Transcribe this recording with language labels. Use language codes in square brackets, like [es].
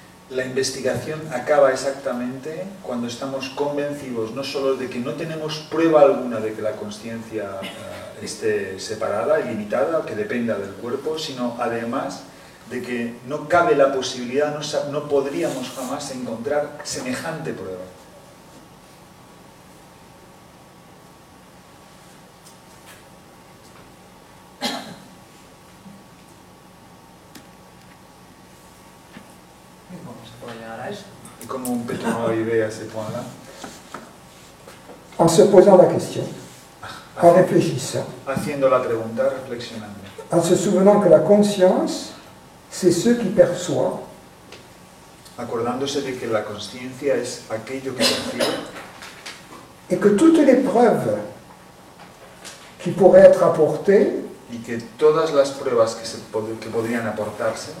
[es] La investigación acaba exactamente cuando estamos convencidos no solo de que no tenemos prueba alguna de que la conciencia esté separada y limitada o que dependa del cuerpo, sino además de que no cabe la posibilidad, no podríamos jamás encontrar semejante prueba. ¿cómo se puede llegar a eso? ¿Y cómo [fr] peut-on arriver à ce point-là? En se posant la question, en réfléchissant, [es] Haciendo la pregunta, reflexionando. [fr] en se souvenant que la conscience, c'est ce qui perçoit, [es] Acordándose de que la conciencia es aquello que percibe [fr] et que toutes les preuves qui pourraient être apportées [es] y que todas las pruebas que podrían aportarse